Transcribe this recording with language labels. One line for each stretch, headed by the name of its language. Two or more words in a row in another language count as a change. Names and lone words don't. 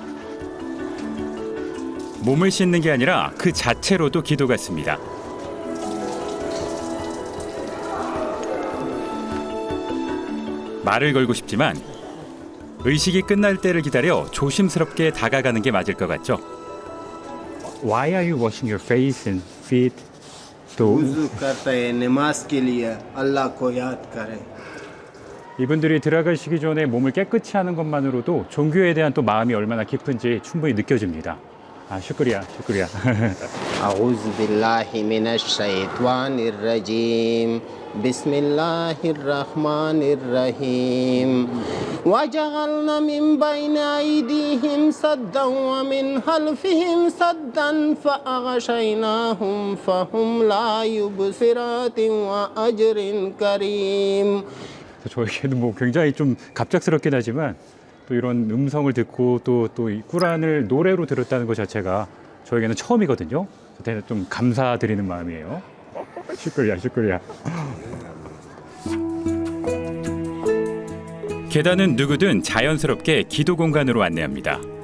Korean: 몸을 씻는 게 아니라 그 자체로도 기도 같습니다. 말을 걸고 싶지만 의식이 끝날 때를 기다려 조심스럽게 다가가는 게 맞을 것 같죠.
English: Why are you washing your face and feet?
Korean: 또
Urdu: وضو کرتے ہیں نماز کے لیے اللہ کو یاد کریں.
Korean: 이분들이 들어가시기 전에 몸을 깨끗이 하는 것만으로도 종교에 대한 또 마음이 얼마나 깊은지 충분히 느껴집니다.
Urdu: 아, شکریہ، شکریہ.
Arabic: أعوذ بالله من الشيطان الرجيم بسم الله الرحمن الرحيم وجعلنا من بين أيديهم سدا ومن خلفهم سدا فأغشيناهم فهم لا يبصرون وأجر كريم.
Korean: 저에게는 뭐 굉장히 좀 갑작스럽긴 하지만 또 이런 음성을 듣고 또 이 꾸란을 노래로 들었다는 것 자체가 저에게는 처음이거든요. 그때는 좀 감사드리는 마음이에요.
Urdu: شکریہ، شکریہ.
Korean: 계단은 누구든 자연스럽게 기도 공간으로 안내합니다.